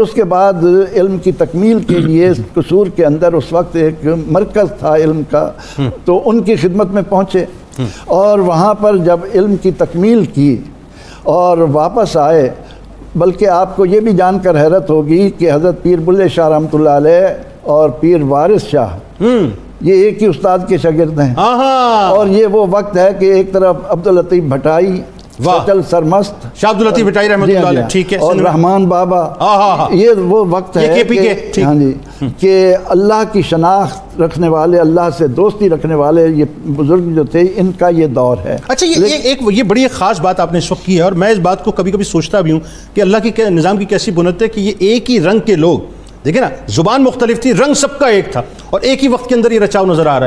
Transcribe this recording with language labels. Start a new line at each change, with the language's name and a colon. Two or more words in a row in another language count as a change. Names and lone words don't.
Urdu: اس کے بعد علم کی تکمیل کے لیے قصور کے اندر اس وقت ایک مرکز تھا علم کا، تو ان کی خدمت میں پہنچے، اور وہاں پر جب علم کی تکمیل کی اور واپس آئے، بلکہ آپ کو یہ بھی جان کر حیرت ہوگی کہ حضرت پیر بلے شاہ رحمۃ اللہ علیہ اور پیر وارث شاہ یہ ایک ہی استاد کے شاگرد ہیں، اور یہ وہ وقت ہے کہ ایک طرف عبداللطیف بھٹائی वाह। सचल सरमस्त, شاہ عبداللطیف بھٹائی رحمۃ اللہ علیہ, ٹھیک ہے, اور رحمان بابا، یہ وہ وقت ये है KPK, ठीक। ہاں جی، کہ اللہ کی شناخت رکھنے والے، اللہ سے دوستی رکھنے والے یہ بزرگ جو تھے، ان کا یہ دور ہے. اچھا، یہ بڑی ایک خاص بات آپ نے اس وقت کی ہے، اور میں اس بات کو کبھی کبھی سوچتا بھی ہوں کہ اللہ کے نظام کی کیسی بنیاد ہے کہ یہ ایک ہی رنگ کے لوگ، دیکھیے نا، زبان مختلف تھی، رنگ سب کا ایک تھا، اور ایک ہی وقت کے اندر یہ رچاؤ نظر آ رہا ہے.